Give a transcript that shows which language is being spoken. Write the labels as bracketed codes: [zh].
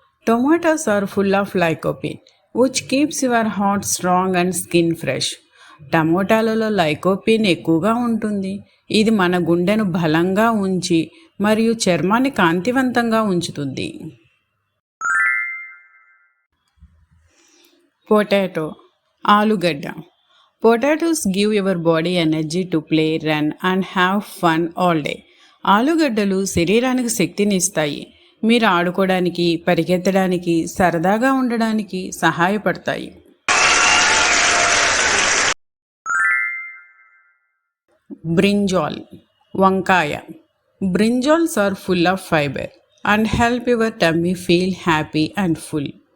[en] Tomatoes are full of lycopene, which keeps your heart strong and skin fresh. [te] టమోటాలలో lycopene ఎక్కువగా ఉంటుంది. ఇది మన గుండెను బలంగా ఉంచి మరియు చర్మాన్ని కాంతివంతంగా ఉంచుతుంది. పొటాటో ఆలుగడ్డ. [en] Potatoes give your body energy to play, run and have fun all day. [te] ఆలుగడ్డలు శరీరానికి శక్తిని ఇస్తాయి. మీరు ఆడుకోవడానికి, పరిగెత్తడానికి, సరదాగా ఉండడానికి సహాయపడతాయి. [en] Brinjal వంకాయ. Brinjals are full of fibre and help your tummy feel happy and full.